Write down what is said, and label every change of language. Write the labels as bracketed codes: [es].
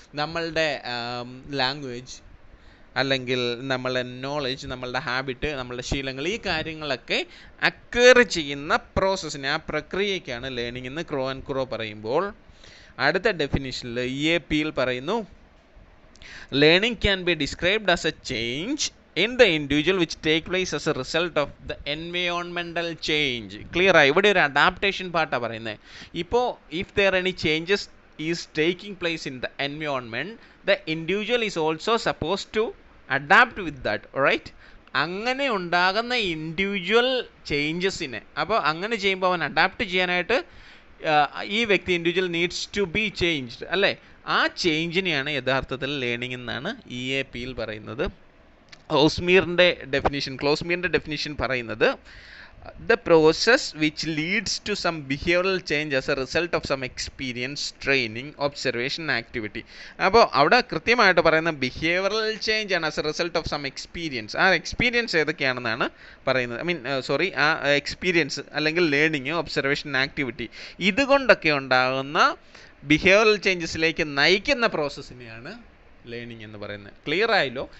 [ml] നമ്മളുടെ ലാംഗ്വേജ് അല്ലെങ്കിൽ നമ്മളുടെ നോളജ്, നമ്മളുടെ ഹാബിറ്റ്, നമ്മളുടെ ശീലങ്ങൾ, ഈ കാര്യങ്ങളൊക്കെ അക്വയർ ചെയ്യുന്ന പ്രോസസ്സിനെ, ആ പ്രക്രിയയ്ക്കാണ് ലേണിംഗ് എന്ന് ക്രോ ആൻഡ് ക്രോ പറയുമ്പോൾ, അടുത്ത ഡെഫിനിഷനിൽ EAPയിൽ പറയുന്നു [en] Learning can be described as a change in the individual which take place as a result of the environmental change. [ml] Clear ആയി? ഇവിടെ ഒരു അഡാപ്റ്റേഷൻ പാർട്ടാണ് പറയുന്നത്. ഇപ്പോൾ [en] if there any changes is taking place in the environment, the individual is also supposed to adapt with that, right? [ml] അങ്ങനെ ഉണ്ടാകുന്ന individual ചേഞ്ചസിനെ, അപ്പോൾ അങ്ങനെ ചെയ്യുമ്പോൾ അവൻ അഡാപ്റ്റ് ചെയ്യാനായിട്ട് ഈ വ്യക്തി [en] individual needs to be changed [ml] അല്ലേ? ആ ചേഞ്ചിനെയാണ് യഥാർത്ഥത്തിൽ ലേണിംഗ് എന്നാണ് EAPയിൽ പറയുന്നത്. ക്ലോസ്മിയറിൻ്റെ ഡെഫിനിഷൻ പറയുന്നത് [en] the process which leads to some behavioral change as a result of some experience, training, observation, activity. [ml] അപ്പോൾ അവിടെ കൃത്യമായിട്ട് പറയുന്ന ബിഹേവിയറൽ ചേഞ്ച് ആണ് [en] As a result of some experience. [ml] ആ എക്സ്പീരിയൻസ് ഏതൊക്കെയാണെന്നാണ് പറയുന്നത്. ആ എക്സ്പീരിയൻസ് അല്ലെങ്കിൽ ലേണിംഗ്, ഒബ്സർവേഷൻ, ആക്ടിവിറ്റി, ഇതുകൊണ്ടൊക്കെ ഉണ്ടാകുന്ന ബിഹേവിയറൽ ചേഞ്ചസിലേക്ക് നയിക്കുന്ന പ്രോസസ്സിനെയാണ് ലേണിംഗ് എന്ന് പറയുന്നത്. ക്ലിയർ ആയല്ലോ?